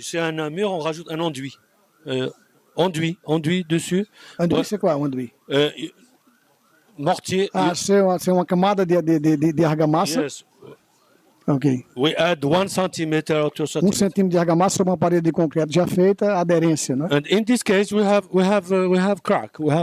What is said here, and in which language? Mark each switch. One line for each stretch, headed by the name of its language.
French: C'est un mur, on rajoute un enduit. Enduit dessus. Enduit, c'est quoi, enduit? Mortier. C'est
Portuguese: uma camada de argamassa.
English: Yes. We add 1 centimeter or 2 centimeters.
Portuguese: 1 centímetro de argamassa sobre uma parede de concreto já feita, aderência, né?
English: And in this case we have crack.